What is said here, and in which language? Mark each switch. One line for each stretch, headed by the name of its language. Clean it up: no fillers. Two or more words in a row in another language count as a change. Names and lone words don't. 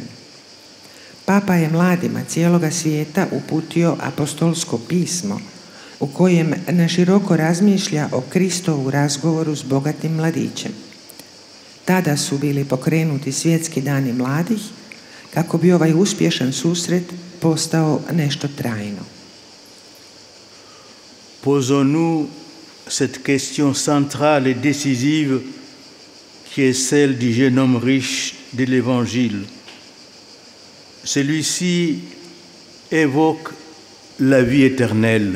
Croatian: Papa je mladima cijeloga svijeta uputio apostolsko pismo u kojem naširoko razmišlja o Kristovu razgovoru s bogatim mladićem. Tada su bili pokrenuti svjetski dani mladih kako bi ovaj uspješan susret postao nešto trajno.
French: Posons-nous cette question centrale et décisive qui est celle du jeune homme riche de l'Évangile. Celui-ci évoque la vie éternelle.